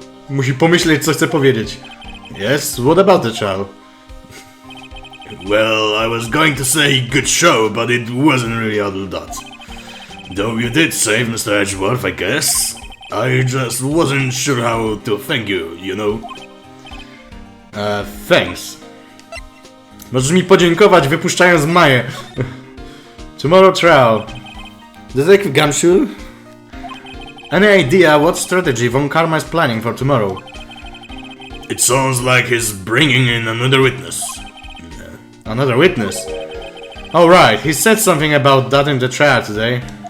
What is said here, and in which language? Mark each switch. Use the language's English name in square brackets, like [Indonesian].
[Polish] Musi pomyśleć, co chce powiedzieć. [English] Yes, what about the trial? Well, I was going to say good show, but it wasn't really all that. Though you did save Mr. Edgeworth, I guess. I just wasn't sure how to thank you, you know? Thanks. [Polish] Możesz mi podziękować, wypuszczając Maye. [English] Tomorrow trial. Detective Gumshoe? Any idea what strategy Von Karma is planning for tomorrow? It sounds like he's bringing in another witness. Another witness? Oh right, he said something about that in the trial today.